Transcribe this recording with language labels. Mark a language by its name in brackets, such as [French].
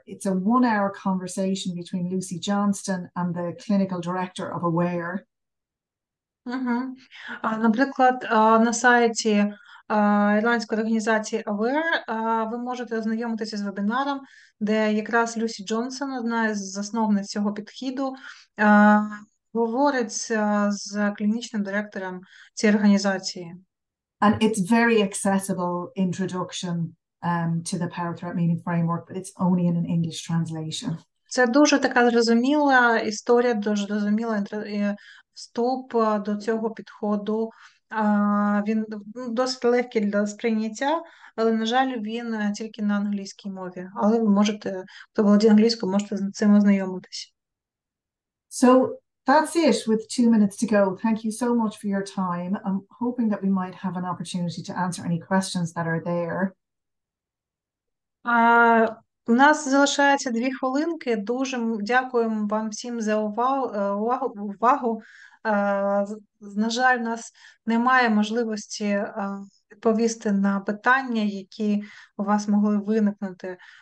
[English] It's a 1-hour conversation between Lucy Johnston and the clinical director of Aware. [Ukrainian] Наприклад, на сайті ірландської організації Aware ви можете ознайомитися з вебінаром, де якраз Люсі Джонсон, одна із засновниць цього підходу, говорить з клінічним директором цієї організації. [English] And it's very accessible introduction to the power threat meaning framework, but it's only in an English translation. [Ukrainian] Це дуже така зрозуміла історія, дуже зрозуміла вступ до цього підходу. Він досить легкий для сприйняття, але, на жаль, він тільки на англійській мові. Але ви можете, хто володіє англійською, можете з цим ознайомитися. [English] So that's it with 2 minutes to go. Thank you so much for your time. I'm hoping that we might have an opportunity to answer any questions that are there. [Ukrainian] У нас залишається 2 хвилинки. Дуже дякуємо вам всім за увагу. На жаль, у нас немає можливості відповісти на питання, які у вас могли виникнути.